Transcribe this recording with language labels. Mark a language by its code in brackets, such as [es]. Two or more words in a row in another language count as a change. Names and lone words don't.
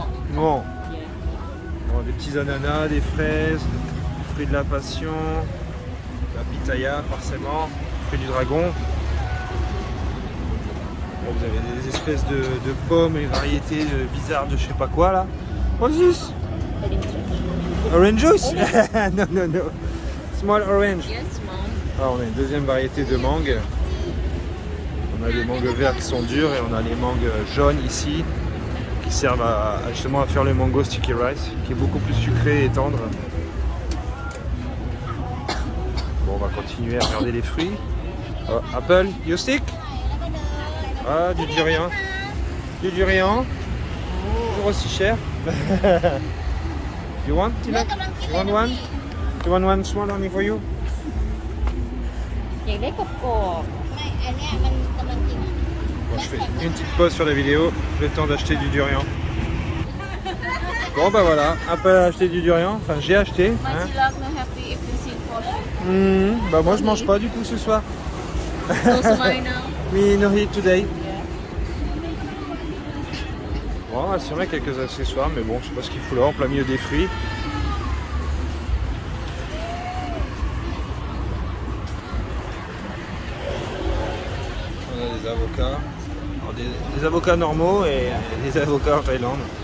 [fr] Non. [en] Yeah. [fr] Bon, des petits ananas, des fraises, fruits de la passion, la pitaya forcément, fruits du dragon. Bon, vous avez des espèces de pommes et variétés bizarres de je sais pas quoi là. [en] What's this? Orange juice? No, no, no. Small orange. Yes, mom. [fr] Alors, on a une deuxième variété de mangue. On a les mangues vertes qui sont dures et on a les mangues jaunes ici qui servent justement à faire le [en] mango sticky rice [fr] qui est beaucoup plus sucré et tendre. Bon, on va continuer à regarder les fruits. [en] Oh, apple, you stick? [fr] Ah, du durian. Du durian. Toujours aussi cher. [en] You want, Tilak? You want one? You want one small only for you? [th] อยากได้กรอบ ไม่อันเนี้ยมันกำลังกิน [fr] Bon, je fais une petite pause sur la vidéo, le temps d'acheter du durian. Bon bah voilà, Apple a acheté du durian, enfin j'ai acheté. [en] My [fr] Hein. [en] love no happy if you see portion. [fr] Bah moi je mange pas du coup ce soir. [en] No smile now. We no eat today. [fr] Bon, on va se remettre quelques accessoires, mais bon, je sais pas ce qu'il fout là, en plein milieu des fruits. On a des avocats. Alors, des avocats normaux et des avocats en Thaïlande.